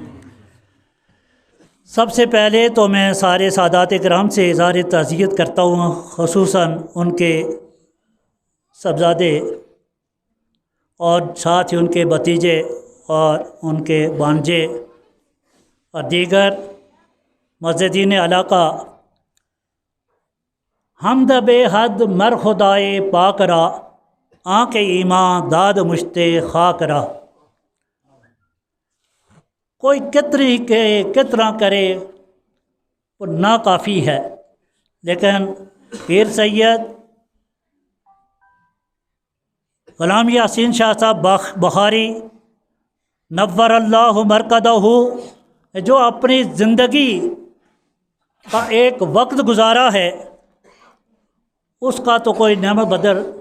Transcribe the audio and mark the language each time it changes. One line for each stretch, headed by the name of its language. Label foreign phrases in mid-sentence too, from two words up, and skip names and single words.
Urdu: سب سے پہلے تو میں سارے سادات کرام سے اظہار تعزیت کرتا ہوں، خصوصاً ان کے صاحبزادے اور ساتھ ہی ان کے بھتیجے اور ان کے بانجے اور دیگر مسجدین علاقہ
Persian: حمد بے حد مر خدائے پاک را آنکھ ایمان داد مشتے خاک را۔
Urdu: کوئی کتنا کرے وہ ناکافی ہے، لیکن پیر سید غلام یاسین شاہ صاحب بخاری نور اللہ مرکدہ جو اپنی زندگی کا ایک وقت گزارا ہے اس کا تو کوئی نعمت بدر